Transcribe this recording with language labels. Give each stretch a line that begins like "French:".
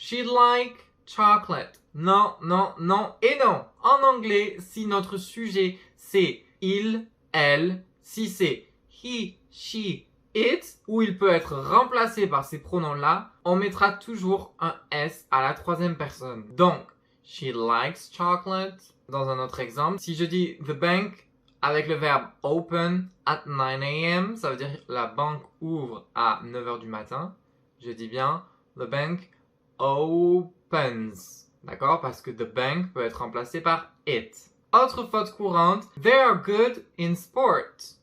English: She'd like chocolate.
French: Non, non, non et non. En anglais, si notre sujet c'est il, elle, si c'est
English: he, she, it,
French: ou il peut être remplacé par ces pronoms-là, on mettra toujours un S à la troisième personne. Donc,
English: she likes chocolate.
French: Dans un autre exemple, si je dis
English: the bank
French: avec le verbe
English: open at 9 a.m.,
French: ça veut dire la banque ouvre à 9h du matin. Je dis bien
English: the bank opens.
French: D'accord? Parce que
English: the bank
French: peut être remplacé par it. Autre faute courante,
English: they are good in sport.